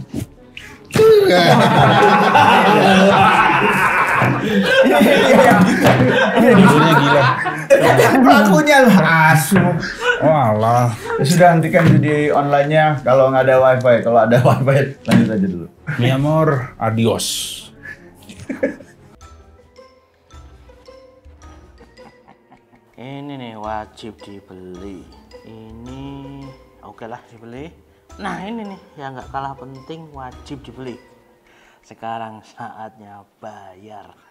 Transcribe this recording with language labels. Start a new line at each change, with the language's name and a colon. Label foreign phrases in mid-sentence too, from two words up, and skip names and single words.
Indonesian: Judulnya gila. Pelakunya lah. Asu. Walah. Sudah hentikan judi online-nya kalau nggak ada wifi. Kalau ada wifi lanjut aja dulu.
Spanish: Mi amor, adios.
Indonesian: Ini nih wajib dibeli. Ini oke lah dibeli. Nah ini nih yang nggak kalah penting wajib dibeli. Sekarang saatnya bayar.